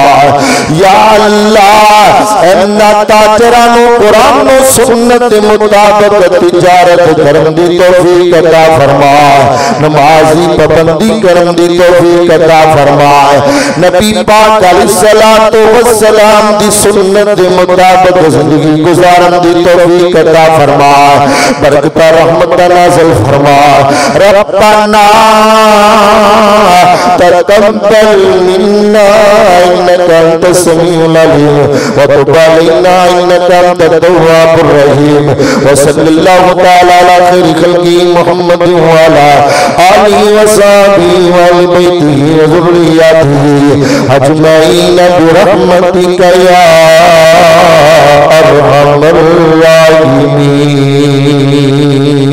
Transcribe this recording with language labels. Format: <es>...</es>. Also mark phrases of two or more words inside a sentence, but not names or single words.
<pa>یا اللہ انہاں تاجراں نوں قرآن اور سنت دے مطابق تجارت کرن دی توفیق عطا فرما. نمازی پابندی کرن دی توفیق عطا فرما. نبی پاک</pa> <ar>عليه الصلاة والسلام</ar> <pa>دی سنت دے مطابق زندگی گزارن دی توفیق عطا فرما. برکت رحمت نازل فرما.</pa> <ar>ربنا تقبل منا إنك أنت السميع العليم وتب علينا إنك أنت التواب الرحيم. وصلى الله تعالى على خير خلق محمد وعلى آله وصحبه وأهل بيته وذريته أجمعين برحمتك يا أرحم الراحمين.</ar>